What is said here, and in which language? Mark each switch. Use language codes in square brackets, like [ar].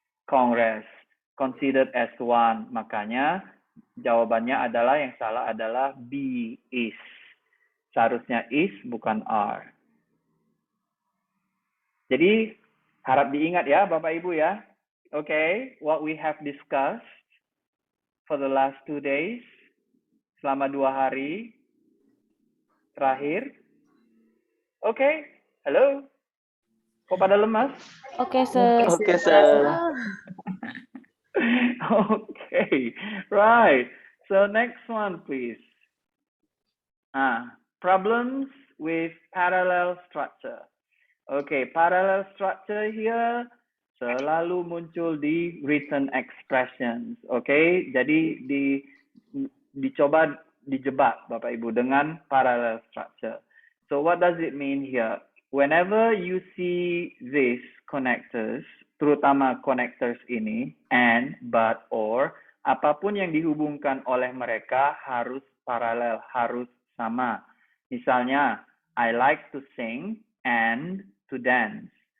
[en] Congress, considered as one. [id] Makanya jawabannya adalah, yang salah adalah B, is. Seharusnya is, bukan are. Jadi, harap diingat ya Bapak Ibu ya. [en] Okay, what we have discussed for the last 2 days. [id] Selama 2 hari terakhir. Oke, halo. Kok pada lemas? [en] Oke, sir. Oke, sir. Okay, right. So next one, please. Problems with parallel structure. Okay, parallel structure here. [id] selalu muncul di written expressions. Oke, jadi dicoba dijebak Bapak Ibu dengan parallel structure. [en] So what does it mean here? Whenever you see these connectors, [id] terutama connectors ini, and, but, or, apapun yang dihubungkan oleh mereka harus paralel, harus sama. [en] Misalnya, I like to sing and to dance.